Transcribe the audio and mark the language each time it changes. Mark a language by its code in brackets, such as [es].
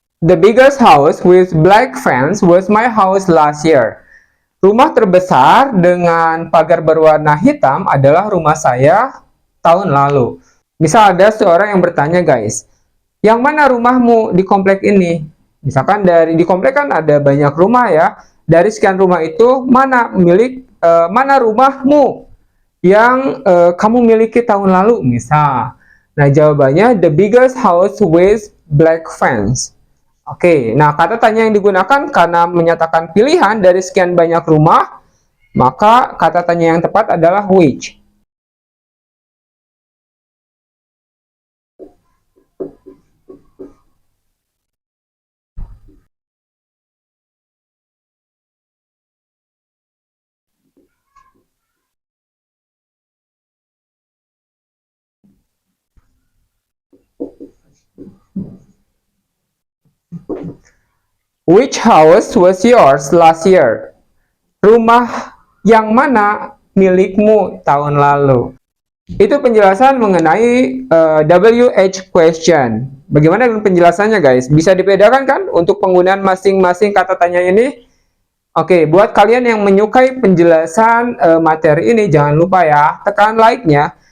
[en] The biggest house with black fence was my house last year. [id] Rumah terbesar dengan pagar berwarna hitam adalah rumah saya tahun lalu. Misal ada seorang yang bertanya guys, yang mana rumahmu di komplek ini? Misalkan di komplek kan ada banyak rumah ya. Dari sekian rumah itu mana rumahmu yang kamu miliki tahun lalu? Misal. Nah, jawabannya [en] the biggest house with black fence. [id] Oke, nah kata tanya yang digunakan karena menyatakan pilihan dari sekian banyak rumah, maka kata tanya yang tepat adalah which. [en] Which house was yours last year? [id] Rumah yang mana milikmu tahun lalu? Itu penjelasan mengenai WH question. Bagaimana dengan penjelasannya guys? Bisa dibedakan kan untuk penggunaan masing-masing kata tanya ini? Oke, buat kalian yang menyukai penjelasan materi ini, jangan lupa ya, tekan like-nya.